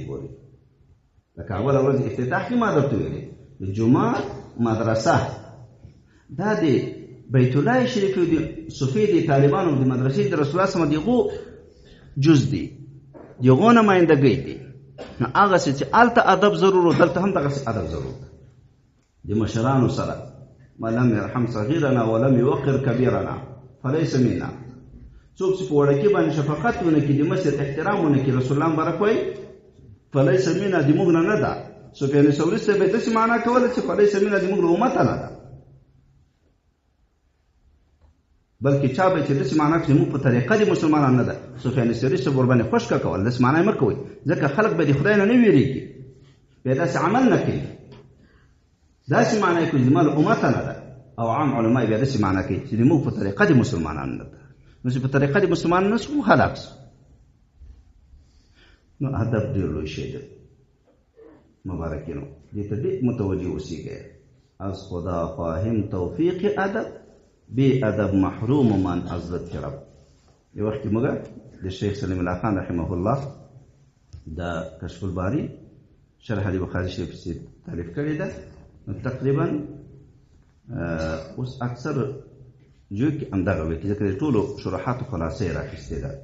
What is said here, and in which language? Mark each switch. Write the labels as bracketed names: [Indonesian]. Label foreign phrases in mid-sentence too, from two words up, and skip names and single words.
[Pashto] ګورئ لکه اوله ورځ افتتاح کې ما درته ویلې د جومات مدرسه دا د بیت الله شریف د صوفي د طالبانو د مدرسې د رسول الله [Arabic] صلی الله علیه وسلم [Pashto] دغه جز دي، دغه نمایندګۍ دي. نو هغه چې هلته ادب ضرور و، دلته هم دغسې ادب ضرور د مشرانو سره. [Arabic] ما لم يرحم صغيرنا ولم يوقر كبيرنا فليس منا. [Pashto] څوک چې په وړکي باندې شفقت ونه کړي، د مشر احترام ونه کړي، رسول الله مبارک وایي [Arabic] فليس منا، [Pashto] د موږ نه ده. سفیان ثوري صاحب یې داسې معنا کوله چې [Arabic] فليس منا [Pashto] د موږ له امته نه ده، بلکې چا به چې داسې معنا کړي موږ په طریقه د مسلمانان نه ده. سفیان ثوري صاحب ورباندې خوشکه کول، داسې معنا یې مه کوئ، ځکه خلک به د خدای نه ویرېږي، بیا داسې عمل نه کوي. داسې معنا یې کوي زما له امته نه ده. او عام علما بیا داسې معنا کوي چې موږ په طریقه د مسلمانانو نه ده. نو چې په طریقه د مسلمانانو نه شو هلاک شو. نو ادب ډېر لوی شی دی مبارکینو، دې ته ډېر متوجه اوسېږئ. [Persian] از خدا خواهیم توفیق ادب، بی ادب محروم من از لطف رب. [Pashto] یو وخت کې موږ د شیخ سلیم الله خان [Arabic] رحمه الله [Pashto] د کشف الباری شرح د بخاري شریف چې تالیف کړې ده، نو تقریبا اوس اکثر جو کې همدغه وایي، ځکه د ټولو شروحاتو خلاصه یې راخیستې ده.